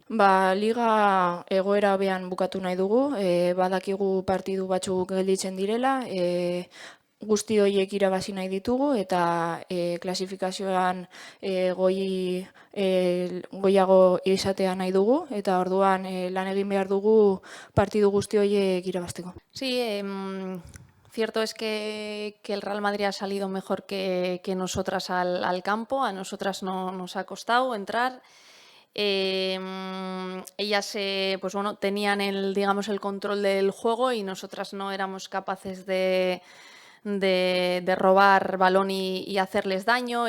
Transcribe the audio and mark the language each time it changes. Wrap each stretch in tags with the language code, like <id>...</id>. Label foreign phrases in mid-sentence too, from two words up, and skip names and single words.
<eu>Liga egoera hobean bukatu nahi dugu, badakigu partidu batzuk gelditzen direla, guzti horiek irabazi nahi ditugu eta klasifikazioan goiago izatea nahi dugu eta orduan lan egin behar dugu partidu guzti horiek irabazteko.</eu> <es>Sí, cierto es que el Real Madrid ha salido mejor que nosotras al campo, a nosotras no nos ha costado entrar. Ellas pues bueno, tenían digamos, el control del juego y nosotras no éramos capaces de robar balón y hacerles daño.</es>